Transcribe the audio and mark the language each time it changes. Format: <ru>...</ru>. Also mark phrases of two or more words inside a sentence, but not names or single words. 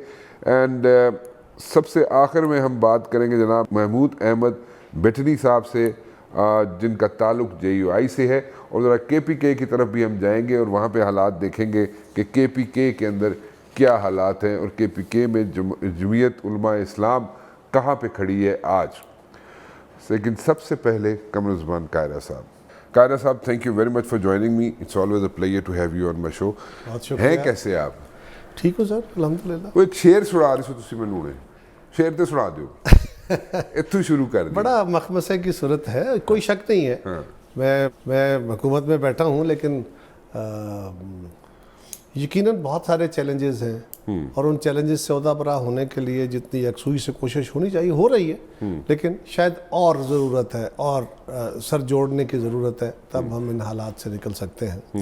<ur>اینڈ سب سے آخر میں ہم بات کریں گے جناب محمود احمد بٹنی صاحب سے، جن کا تعلق JUI سے ہے، اور ذرا KPK کی طرف بھی ہم جائیں گے اور وہاں پہ حالات دیکھیں گے کہ KPK کے اندر کیا حالات ہیں، اور KPK میں جمعیت علماء اسلام کہاں پہ کھڑی ہے آج۔ لیکن سب سے پہلے قمرالزمان کائرہ صاحب۔ کائرہ صاحب،</ur> <en>Thank you very much for joining me, it's always a player to have you on my show.</en> <ur>ہیں کیسے آپ؟ ٹھیک ہو سر، الحمدللہ۔</ur> <pa>وہ ایک شعر سنا رہے سو تسی مینوں نے، شعر تے سنا دیو، اتھوں شروع کر دی۔</pa> <ur>بڑا مخمصے کی صورت ہے، کوئی شک نہیں ہے۔ میں حکومت میں بیٹھا ہوں، لیکن یقیناً بہت سارے چیلنجز ہیں، اور ان چیلنجز سے عہدہ برا ہونے کے لیے جتنی یکسوئی سے کوشش ہونی چاہیے ہو رہی ہے، لیکن شاید اور ضرورت ہے، اور سر جوڑنے کی ضرورت ہے، تب ہم ان حالات سے نکل سکتے ہیں۔</ur>